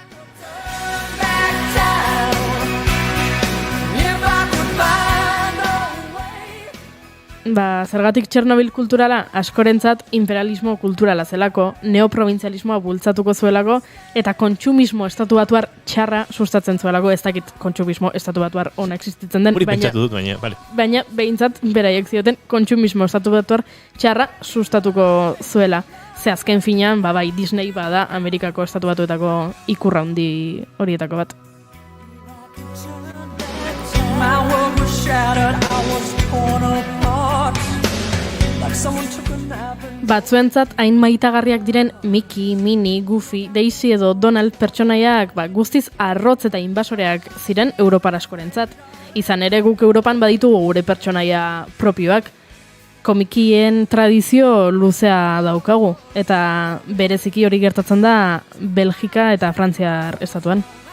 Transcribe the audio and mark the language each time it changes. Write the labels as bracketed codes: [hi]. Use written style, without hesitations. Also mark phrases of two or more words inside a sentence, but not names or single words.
[eu] Zergatik Txernobil kulturala askorentzat imperialismo kulturala zelako, neoprovinzialismoa bultzatuko zuelako, eta kontsumismo estatubatuar txarra sustatzen zuelako, ez dakit kontsumismo estatubatuar ona existitzen den, hori pentsatu dut, vale. Baina behintzat beraiek zioten kontsumismo estatubatuar txarra sustatuko zuela. Ze azken finean, bai, Disney bada Amerikako estatubatuetako ikurra handi horietako bat. [en] My world was shattered, I was torn apart. Like someone took a nap and... [eu] Batzuentzat hain maitagarriak diren Mickey, Minnie, Goofy, Daisy edo Donald pertsonaiak guztiz arrotz eta inbasoreak ziren Europar askorentzat. Izan ere guk Europan baditugu gure pertsonaia propioak. Komikien tradizio luzea daukagu, eta bereziki hori gertatzen da Belgika eta Frantziar estatuan.